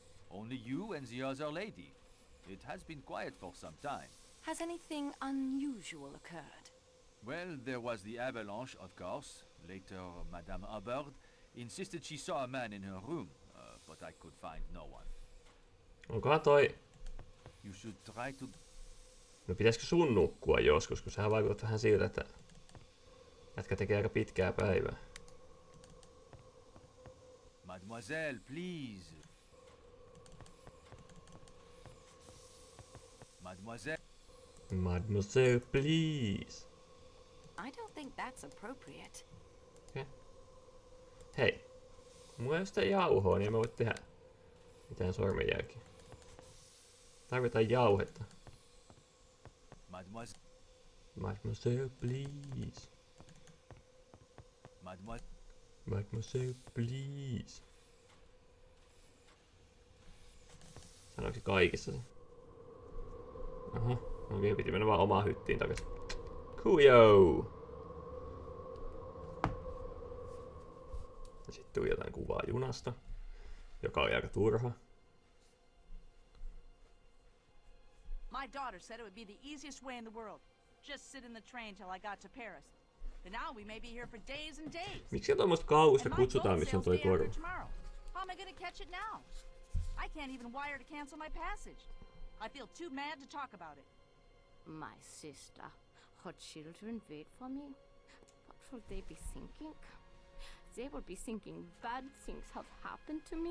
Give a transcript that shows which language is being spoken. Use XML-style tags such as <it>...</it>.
<en>Only you and the other lady. It has been quiet for some time. Has anything unusual occurred? Well, there was the avalanche, of course. Later, Madame Hubbard insisted she saw a man in her room, but I could find no one.</en> <fi>Onkohan toi...</fi> <en>You should try to...</en> <fi>No pitäisikö sun nukkua joskus, kun sehän vaikuttaa vähän siltä, että jätkä tekee aika pitkää päivää.</fi> <en>Mademoiselle, please. Mademoiselle. Mademoiselle, please. I don't think that's appropriate.</en> <fi>Okay. Hei. Mulla ei ole sitä jauhoa, niin en mä voi tehdä mitään sormenjälkiä. Tarvitaan jauhetta. Mademoiselle, please. Mademoiselle, please. Sanoiko se kaikissa se? Aha, okei, piti mennä vaan omaan hyttiin takaisin. Kujo! Ja sitten tuli jotain kuvaa junasta, joka oli aika turha.</fi> <en>My daughter said it would be the easiest way in the world. Just sit in the train till I got to Paris. But now we may be here for days and days.</en> <fi>Miksi tuommoista kauhusta kutsutaan, missä on toi korva?</fi> <en>How am I gonna catch it now? I can't even wire to cancel my passage. I feel too mad to talk about it. My sister, her children wait for me. What will they be thinking? They will be thinking bad things have happened to me.</en>